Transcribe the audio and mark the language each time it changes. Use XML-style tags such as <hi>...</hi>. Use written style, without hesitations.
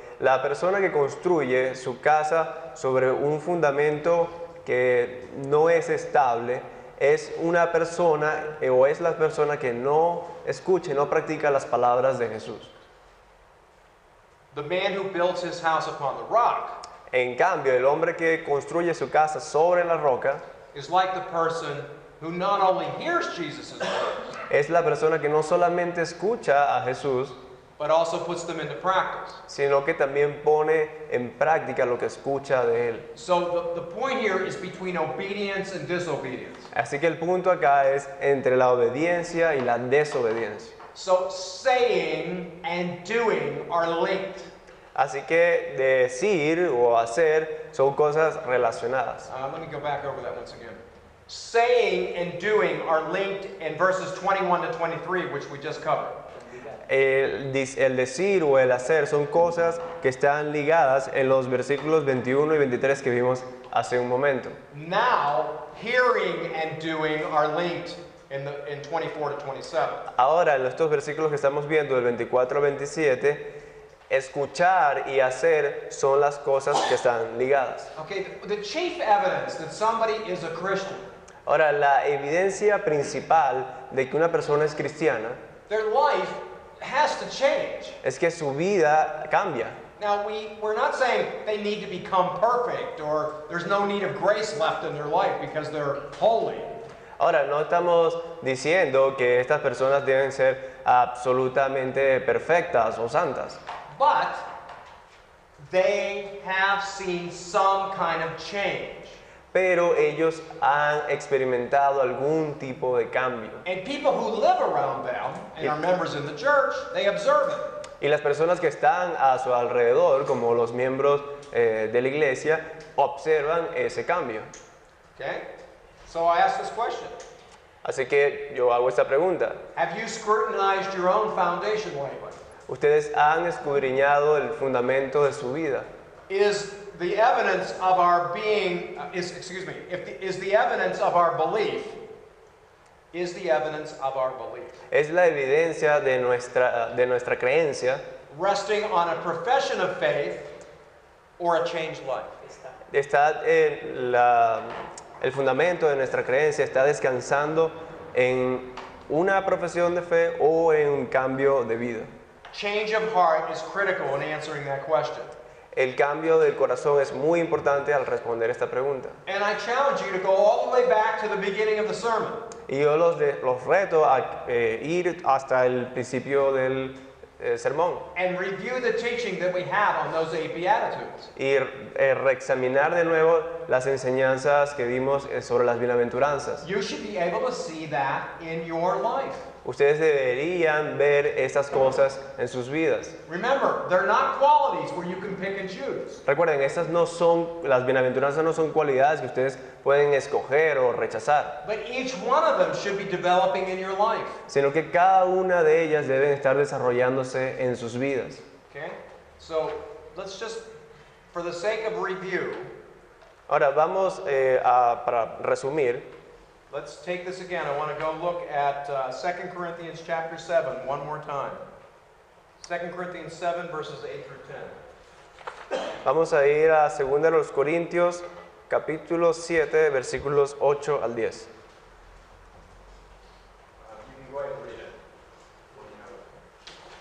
<es>La persona que construye su casa sobre un fundamento que no es estable es una persona o es la persona que no escucha y no practica las palabras de Jesús.</es> <en>The man who builds his house upon the rock</en> <es>En cambio, el hombre que construye su casa sobre la roca</es> <en>is like the person who not only hears Jesus' words,</en> <es>es la persona que no solamente escucha a Jesús,</es> <en>but also puts them into practice.</en> <es>sino que también pone en práctica lo que escucha de él.</es> <en>So the point here is between obedience and disobedience.</en> <es>Así que el punto acá es entre la obediencia y la desobediencia.</es> <en>So saying and doing are linked.</en> <es>Así que decir o hacer son cosas relacionadas.</es> <en>Let me go back over that once again. saying and doing are linked in verses 21 to 23, which we just covered.</en> <es>El decir o el hacer son cosas que están ligadas en los versículos 21 y 23 que vimos hace un momento.</es> <en>Now, hearing and doing are linked in 24 to 27.</en> <es>Ahora, en estos versículos que estamos viendo, del 24 al 27, escuchar y hacer son las cosas que están ligadas.</es> <en>Okay, the chief evidence that somebody is a Christian,</en> <es>Ahora, la evidencia principal de que una persona es cristiana</es> <en>their life has to change.</en> <es>es que su vida cambia.</es> <en>Now, we're not saying they need to become perfect or there's no need of grace left in their life because they're holy.</en> <es>Ahora, no estamos diciendo que estas personas deben ser absolutamente perfectas o santas,</es> <en>But they have seen some kind of change.</en> <es>pero ellos han experimentado algún tipo de cambio.</es> <en>And people who live around them and are members in the church, they observe it.</en> <es>Y las personas que están a su alrededor, como los miembros de la iglesia, observan ese cambio.</es> <en>Okay? So I ask this question.</en> <es>Así que yo hago esta pregunta.</es> <en>Have you scrutinized your own foundation lately?</en> <es>¿Ustedes han escudriñado el fundamento de su vida?</es> <en>Is the evidence of our being, is the evidence of our belief, is the evidence of our belief</en> <es>¿Es la evidencia de nuestra creencia?</es> <en>resting on a profession of faith or a changed life?</en> <es>¿Está el fundamento de nuestra creencia está descansando en una profesión de fe o en un cambio de vida?</es> <en>Change of heart is critical in answering that question.</en> <es>El cambio del corazón es muy importante al responder esta pregunta.</es> <en>And I challenge you to go all the way back to the beginning of the sermon.</en> <es>Y yo los reto a ir hasta el principio del sermón</es> <en>And review the teaching that we have on those 8 Beatitudes.</en> <es>y reexaminar de nuevo las enseñanzas que dimos sobre las bienaventuranzas.</es> <en>You should be able to see that in your life.</en> <es>Ustedes deberían ver estas cosas en sus vidas.</es> <en>Remember, they're not qualities where you can pick and choose.</en> <es>Recuerden, las bienaventuranzas no son cualidades que ustedes pueden escoger o rechazar,</es> <en>But each one of them should be developing in your life.</en> <es>sino que cada una de ellas deben estar desarrollándose en sus vidas.</es> <en>Okay? So let's just, for the sake of review,</en> <es>Ahora vamos para resumir,</es> <en>let's take this again. I want to go look at 2 Corinthians chapter 7 one more time. 2 Corinthians 7 verses 8 through 10.</en> <es>vamos a ir a 2 de los Corintios, capítulo 7, versículos 8 al 10.</es> <en>You can go ahead and read it.</en>